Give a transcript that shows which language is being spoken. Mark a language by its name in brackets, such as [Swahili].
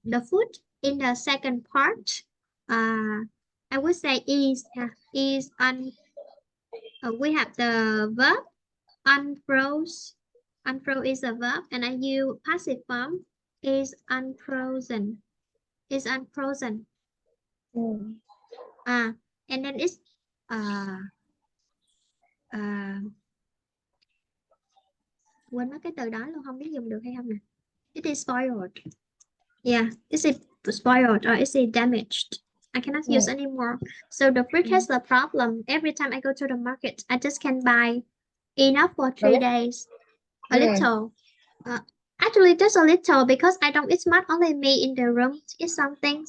[English] the food in the second part, I would say is we have the verb unfroze. Unfroze is a verb, and I use passive form is unfrozen. Is unfrozen. Mm. And then it's uh uh [Vietnamese] quên mất cái từ đó luôn, không biết dùng được hay không nè. [English] It is spoiled. Yeah, is it spoiled or is it damaged? I cannot use Mm. anymore. So the fridge Mm. has a problem. Every time I go to the market, I just can buy enough for 3 days. A Mm. little. Uh, Actually, just a little because I don't eat much. Only me in the room to eat something.